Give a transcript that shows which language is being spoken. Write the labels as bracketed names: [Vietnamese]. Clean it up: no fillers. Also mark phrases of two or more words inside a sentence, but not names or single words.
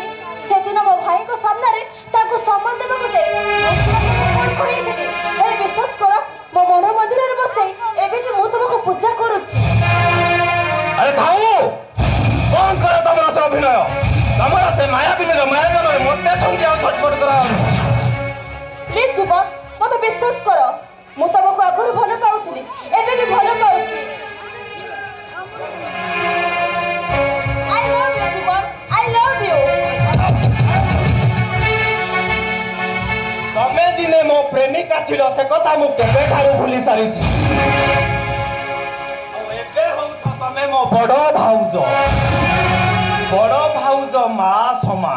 [Odia] ସେଦିନ ମୋ ଭାଇଙ୍କ ସାମ୍ନାରେ ତାଙ୍କୁ ସମ୍ମାନ ଦେବାକୁ ଯାଇ କହିଥିଲି ହେଲେ ବିଶ୍ୱାସ କର ମୋ ମନ ମନ୍ଦିରରେ ବସେଇ ଏବେ ବି ମୁଁ ତମକୁ ପୂଜା କରୁଛି। ଆରେ ଥାଉ କଣ କର ତମର ସେ ଅଭିନୟ ତମର ସେ ମାୟାବିନୀର ମାୟାଜାଲରେ ମୋତେ ଛନ୍ଦି ଆଉ ଛଟପଟ କର। ପ୍ଲିଜ ଜୀବନ ମତେ ବିଶ୍ୱାସ କର ମୁଁ ତମକୁ ଆଗରୁ ଭଲ ପାଉଥିଲି ଏବେ ବି ଭଲ ପାଉଛି। [English] I love you ଜୀବନ I love you। [Odia] ତମେ ଦିନେ ମୋ ପ୍ରେମିକା ଥିଲ ସେ କଥା ମୁଁ କେବେଠାରୁ ଭୁଲି ସାରିଛି। ଆଉ ଏବେ ହଉଛ ତମେ ମୋ ବଡ ଭାଉଜ ମା ସମାନ।